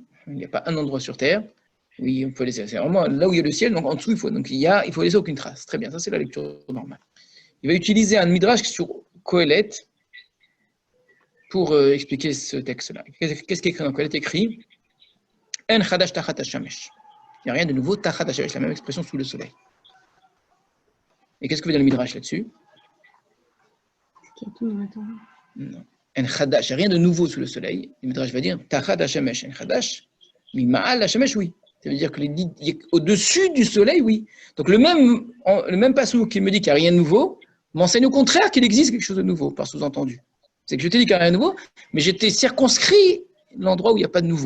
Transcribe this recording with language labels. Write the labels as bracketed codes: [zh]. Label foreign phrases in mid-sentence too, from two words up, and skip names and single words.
[fr] Il n'y a pas un endroit sur terre. Oui, on peut laisser. C'est vraiment là où il y a le ciel, donc en dessous, il faut laisser aucune trace. Très bien, ça c'est la lecture normale. Il va utiliser un midrash sur Kohelet pour expliquer ce texte-là. Qu'est-ce qui est écrit dans Kohelet? [he] Écrit אין חדש תחת השמש. [fr] Il n'y a rien de nouveau, [he] תחת השמש, [fr] la même expression sous le soleil. Et qu'est-ce que veut dire le midrash là-dessus? Ce qui est tout dans la Torah. Non. [he] אין חדש, [fr] il n'y a rien de nouveau sous le soleil. Le midrash va dire [he] תחת השמש. אין חדש, [fr] mais [he] מעל השמש, [fr] oui. Ça veut dire que au-dessus du soleil, oui. Donc le même passage qui me dit qu'il n'y a rien de nouveau m'enseigne au contraire qu'il existe quelque chose de nouveau, par sous-entendu. C'est que je t'ai dit qu'il n'y a rien de nouveau, mais j'étais circonscrit l'endroit où il n'y a pas de nouveau.